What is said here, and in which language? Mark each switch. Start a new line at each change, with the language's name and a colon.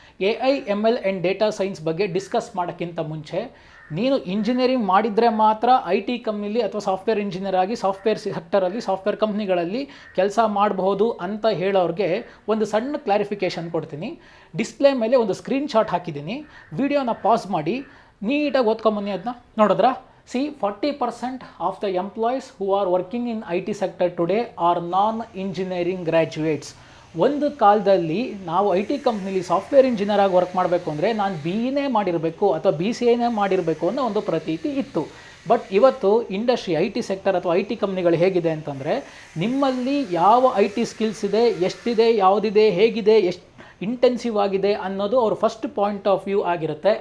Kannada: AI, ML and data science ಬಗ್ಗೆ discuss ಮಾಡೋಕ್ಕಿಂತ ಮುಂಚೆ, ನೀನು ಇಂಜಿನಿಯರಿಂಗ್ ಮಾಡಿದರೆ ಮಾತ್ರ IT ಕಂಪ್ನಿಲಿ ಅಥವಾ ಸಾಫ್ಟ್ವೇರ್ ಇಂಜಿನಿಯರ್ ಆಗಿ ಸಾಫ್ಟ್ವೇರ್ ಸೆಕ್ಟರಲ್ಲಿ ಸಾಫ್ಟ್ವೇರ್ ಕಂಪ್ನಿಗಳಲ್ಲಿ ಕೆಲಸ ಮಾಡಬಹುದು ಅಂತ ಹೇಳೋರಿಗೆ ಒಂದು ಸಣ್ಣ ಕ್ಲಾರಿಫಿಕೇಷನ್ ಕೊಡ್ತೀನಿ. ಡಿಸ್ಪ್ಲೇ ಮೇಲೆ ಒಂದು ಸ್ಕ್ರೀನ್ಶಾಟ್ ಹಾಕಿದ್ದೀನಿ, ವಿಡಿಯೋನ ಪಾಸ್ ಮಾಡಿ ನೀಟಾಗಿ ಓದ್ಕೊಂಬನ್ನಿ. ಅದನ್ನ ನೋಡಿದ್ರಾ?
English: See, 40% of the employees who are working in IT sector today are non-engineering graduates.
Kannada: ಒಂದು ಕಾಲದಲ್ಲಿ ನಾವು IT ಕಂಪ್ನಿಲಿ ಸಾಫ್ಟ್ವೇರ್ ಇಂಜಿನಿಯರ್ ಆಗಿ ವರ್ಕ್ ಮಾಡಬೇಕು ಅಂದರೆ ನಾನು BEನೇ ಮಾಡಿರಬೇಕು ಅಥವಾ BCAನೇ ಮಾಡಿರಬೇಕು ಅನ್ನೋ ಒಂದು ಪ್ರತೀತಿ ಇತ್ತು. ಬಟ್ ಇವತ್ತು ಇಂಡಸ್ಟ್ರಿ IT ಸೆಕ್ಟರ್ ಅಥವಾ IT ಕಂಪ್ನಿಗಳು ಹೇಗಿದೆ ಅಂತಂದರೆ, ನಿಮ್ಮಲ್ಲಿ ಯಾವ IT ಸ್ಕಿಲ್ಸ್ ಇದೆ, ಎಷ್ಟಿದೆ, ಯಾವುದಿದೆ, ಹೇಗಿದೆ, ಎಷ್ಟು ಇಂಟೆನ್ಸಿವ್ ಆಗಿದೆ ಅನ್ನೋದು ಅವ್ರ
English: first point of view
Kannada: ಆಗಿರುತ್ತೆ.